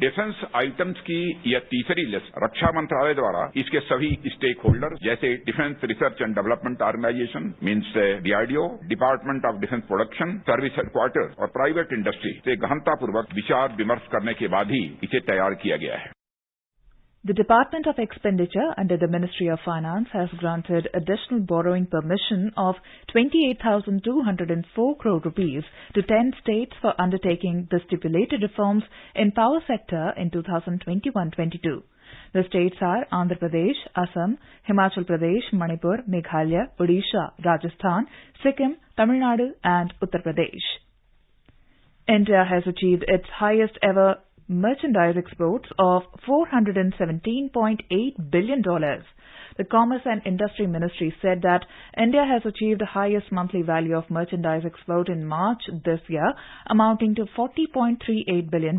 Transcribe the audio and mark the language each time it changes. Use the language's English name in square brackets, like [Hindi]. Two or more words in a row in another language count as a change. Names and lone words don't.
[English] defense items [Hindi] की यह तीसरी लिस्ट रक्षा मंत्रालय द्वारा इसके सभी [English] stake holder [Hindi] जैसे [English] Defence Research and Development Organisation means DRDO, Department of Defence Production, Service Headquarter [Hindi] और [English] private industry [Hindi] से गहनतापूर्वक विचार विमर्श करने के बाद ही इसे तैयार किया गया है। [English] The Department of Expenditure under the Ministry of Finance has granted additional borrowing permission of 28,204 crore rupees to 10 states for undertaking the stipulated reforms in power sector in 2021-22. The states are Andhra Pradesh, Assam, Himachal Pradesh, Manipur, Meghalaya, Odisha, Rajasthan, Sikkim, Tamil Nadu and Uttar Pradesh. India has achieved its highest ever merchandise exports of $417.8 billion. The Commerce and Industry Ministry said that India has achieved the highest monthly value of merchandise export in March this year, amounting to $40.38 billion.